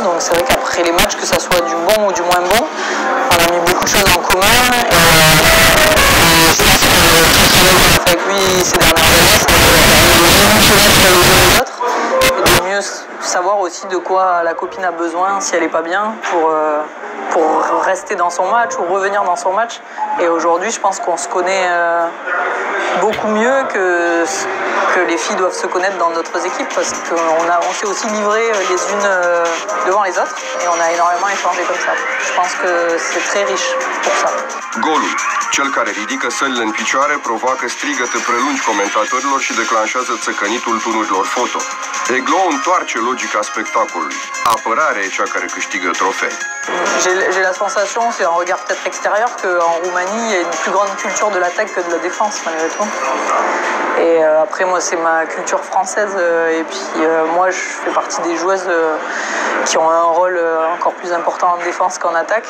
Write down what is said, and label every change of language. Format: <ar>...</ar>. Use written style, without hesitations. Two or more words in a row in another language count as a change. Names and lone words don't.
<fr>Donc c'est vrai qu'après les matchs, que ça soit du bon ou du moins bon, on a mis beaucoup de choses en commun et je pense que avec lui ces dernières années, ça nous a permis de mieux savoir aussi de quoi la copine a besoin si elle n'est pas bien pour rester dans son match ou revenir dans son match. Et aujourd'hui, je pense qu'on se connaît beaucoup mieux que les filles doivent se connaître dans d'autres équipes parce qu'on s'est aussi livré les unes devant les autres et on a énormément échangé comme ça. Je pense que c'est très riche pour ça.</fr> <ro>Golul. Cel care ridică sălile în picioare provoacă strigăte prelungi comentatorilor și declanșează țăcănitul tunurilor foto. Eglo întoarce logica spectacolului. Apărarea e cea care câștigă trofee.</ro> <fr>J'ai la sensation, c'est un regard peut-être extérieur, qu'en Roumanie, il y a une plus grande culture de l'attaque que de la défense, malgré tout. Et après, moi, c'est ma culture française. Et puis, moi, je fais partie des joueuses qui ont un rôle encore plus important en défense qu'en attaque.</fr>